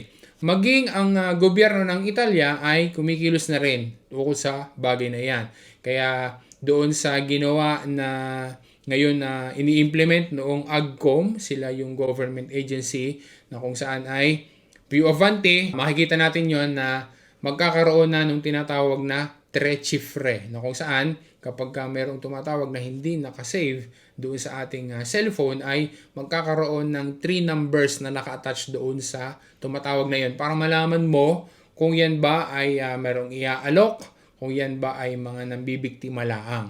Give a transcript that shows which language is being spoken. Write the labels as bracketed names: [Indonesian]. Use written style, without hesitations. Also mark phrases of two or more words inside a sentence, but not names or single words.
[Filipino] Maging ang gobyerno ng Italia ay kumikilos na rin ukol sa bagay na yan. Kaya doon sa ginawa na ngayon na ini-implement noong AGCOM, sila yung [English] government agency [Filipino] na kung saan ay [Italian] Più Avanti, [Filipino] makikita natin yon na magkakaroon na nung tinatawag na [Italian] tre cifre, [Filipino] na kung saan kapag mayroong tumatawag na hindi nakasave doon sa ating cellphone ay magkakaroon ng 3 numbers na naka-attach doon sa tumatawag na yon para malaman mo kung yan ba ay mayroong iaalok, kung yan ba ay mga nambibiktima laang.